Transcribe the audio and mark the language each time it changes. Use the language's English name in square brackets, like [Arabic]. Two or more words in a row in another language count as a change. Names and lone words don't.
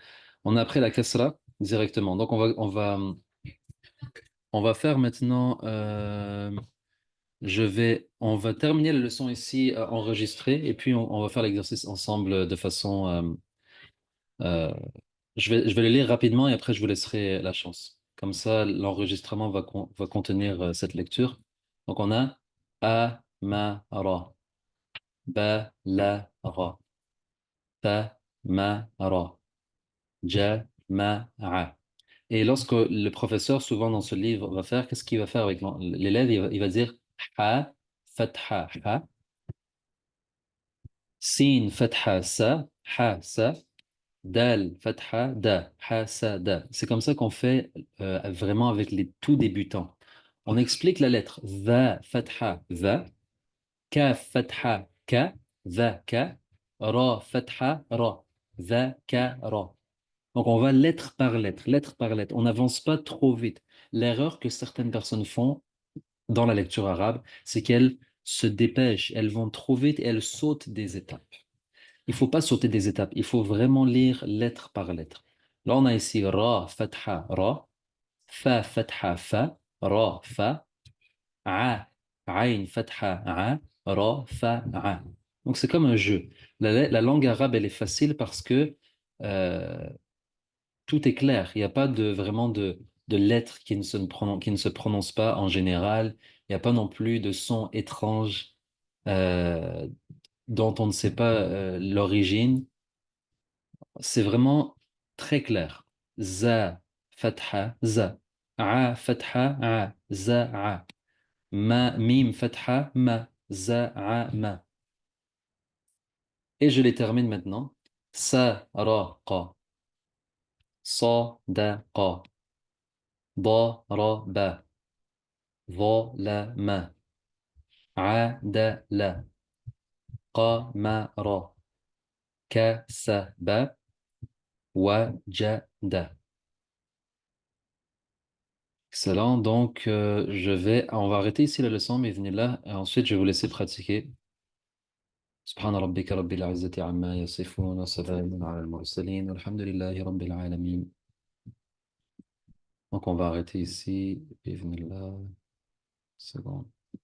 [French] On a appris la kasra directement. Donc, on va faire maintenant, on va terminer la leçon ici enregistrée et puis on va faire l'exercice ensemble de façon, euh, je vais le lire rapidement et après je vous laisserai la chance. Comme ça, l'enregistrement va contenir cette lecture. Donc on a A, ma, ra, ba, la, ra, ta, ma, ra, ja, ma, a. Et lorsque le professeur, souvent dans ce livre, va faire, qu'est-ce qu'il va faire avec l'élève? Il va dire ha, fatha, ha, sin, fatha, sa, ha, sa. Dal, fatha, da, ha, sa, da. C'est comme ça qu'on fait vraiment avec les tout débutants. On explique la lettre va, fatha, va, kaf, fatha, ka, va, ka, ra, fatha, ra, va, ka, ra. Donc on va lettre par lettre, lettre par lettre. On n'avance pas trop vite. L'erreur que certaines personnes font dans la lecture arabe, c'est qu'elles se dépêchent, elles vont trop vite et elles sautent des étapes. Il faut pas sauter des étapes, il faut vraiment lire lettre par lettre. Là, on a ici Ra, Fatha, Ra, Fa, Fatha, Fa, Ra, Fa, A, Ain, Fatha, A, Ra, Fa, A. Donc, c'est comme un jeu. La langue arabe, elle est facile parce que euh, tout est clair. Il n'y a pas vraiment de lettres qui ne se prononcent pas en général. Il n'y a pas non plus de sons étranges euh, dont on ne sait pas l'origine. C'est vraiment très clair. Za, fatha, za. A, fatha, a. Za, a. Ma, mim, fatha, ma. Za, a, ma. Et je les termine maintenant. Sa, ra, qa. Sa, da, qa. Da, ra, ba. Va, la, ma. A, da, la. Qa, ma, ra. Ka, sa, ba. Wa, ja, da. Excellent. Donc, on va arrêter ici la leçon, mais venez là. Et ensuite, je vais vous laisser pratiquer. [Arabic] سبحان ربك رب العزة عما يصفون وسلام على المرسلين والحمد لله رب العالمين. [French] Donc, on va arrêter ici. Et venez là. Seconde.